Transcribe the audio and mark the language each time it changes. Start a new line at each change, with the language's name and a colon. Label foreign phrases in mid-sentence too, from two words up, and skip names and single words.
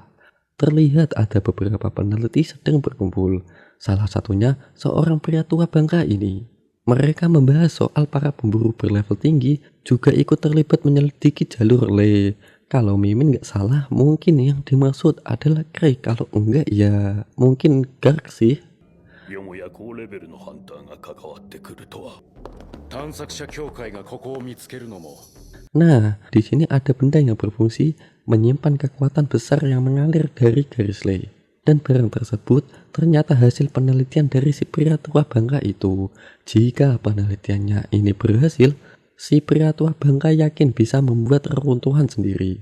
Indonesian: Terlihat ada beberapa peneliti sedang berkumpul, salah satunya seorang pria tua bangka ini. Mereka membahas soal para pemburu berlevel tinggi juga ikut terlibat menyelidiki jalur lay. Kalau Mimin nggak salah, mungkin yang dimaksud adalah Kray. Kalau enggak ya mungkin Gark sih.
Japanese: よもや高レベルのハンターが関わってくるとは。探索者協会がここを見つけるのも
Indonesian: Nah, di sini ada benda yang berfungsi menyimpan kekuatan besar yang mengalir dari garis lay. Dan barang tersebut ternyata hasil penelitian dari si pria tua bangka itu. Jika penelitiannya ini berhasil, si pria tua bangka yakin bisa membuat reruntuhan sendiri.